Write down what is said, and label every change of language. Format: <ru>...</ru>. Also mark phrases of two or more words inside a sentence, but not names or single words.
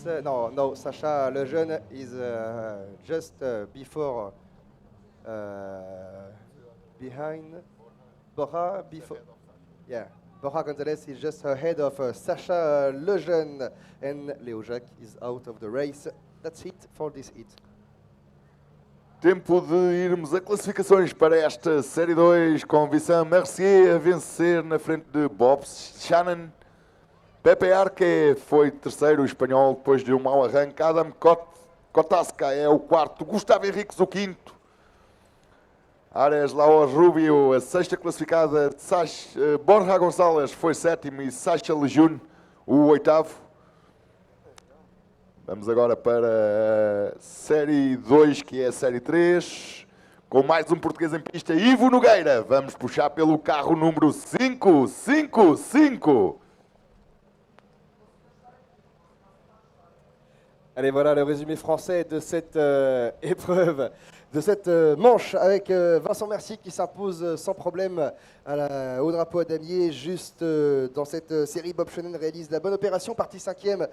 <en>No, Sacha Lejeune is just before, behind Borja, before, yeah. Borja Gonzalez is just ahead of Sacha Lejeune, and Leo Jacques is out of the race. That's it for this heat.</en> <pt>Tempo de irmos a classificações para esta Série 2, com Vincent Mercier a vencer na frente de Bob Shannon. Pepe Arque foi terceiro, o espanhol, depois de um mau arranque. Adam Kotaska é o quarto, Gustavo Henriques o quinto. Ares Laoz Rubio, a sexta classificada. Borja Gonçalves foi sétimo e Sacha Lejeune o oitavo. Vamos agora para a Série 2, que é a Série 3, com mais um português em pista, Ivo Nogueira. Vamos puxar pelo carro número 555.</pt> <fr>Allez, voilà le résumé français de cette épreuve, de cette manche, avec Vincent Mercier qui s'impose sans problème au drapeau à damier. Juste dans cette série, Bob Shannon réalise la bonne opération, parti 5e.</fr>